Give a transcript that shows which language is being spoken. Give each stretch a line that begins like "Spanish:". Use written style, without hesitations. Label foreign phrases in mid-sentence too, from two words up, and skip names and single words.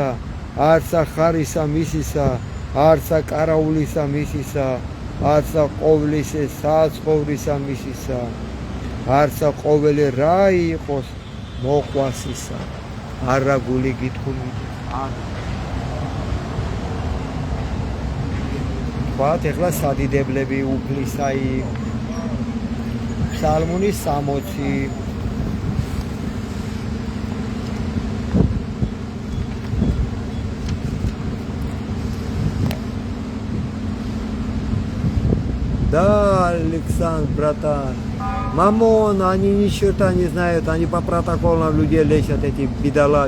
Georgian: არცა ხარისა მისისა არცა კარაულისა მისისა არცა ყოვლისა საცხოვრისა მისისა არცა ყოველი რა იყოს მოყვასისა არა გული გითქმიდეს არა ვთქვათ ეხლა სადიდებლები უფლისაი ფსალმუნი 60
Russian: Да, Александр, братан. Мамон, они ни черта не знают, они по протоколам людей лечат, эти бедолаги.